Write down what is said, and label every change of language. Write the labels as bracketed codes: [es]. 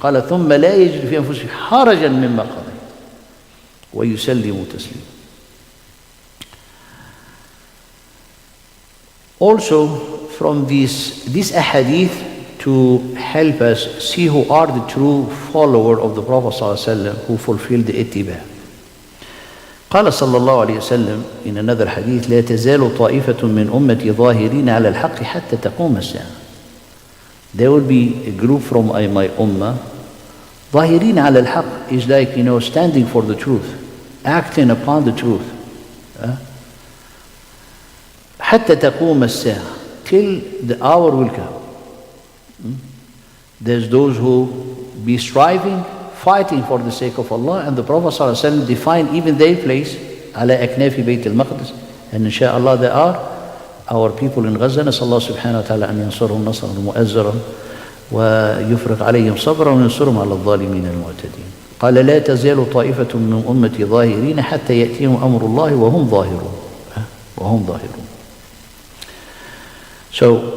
[ar] قال ثم لا يجد في أنفسهم حرجا مما قضيت ويسلموا تسليما. [en] Also, from these ahadith to help us see who are the true follower of the Prophet ﷺ, who fulfilled the ittiba. [ar] قال صلى الله عليه وسلم [en] in another hadith [ar] لا تزال طائفة من أمتي ظاهرين على الحق حتى تقوم الساعة. [en] There will be a group from my ummah, [ar] ظاهرين على الحق [en] is like, standing for the truth, acting upon the truth. [ar] حتى تقوم الساعة, [en] till the hour will come. There's those who be striving, fighting for the sake of Allah, and the Prophet ﷺ defined even their place [ar] على أكناف بيت المقدس, [en] and inshallah there are our people in Gaza. [ar] نسأل الله سبحانه وتعالى أن ينصرهم نصرا مؤزرا ويفرغ عليهم صبرا وينصرهم على الظالمين المعتدين. قال لا تزال طائفة من أمتي ظاهرين حتى يأتيهم أمر الله وهم ظاهرون. وهم ظاهرون. So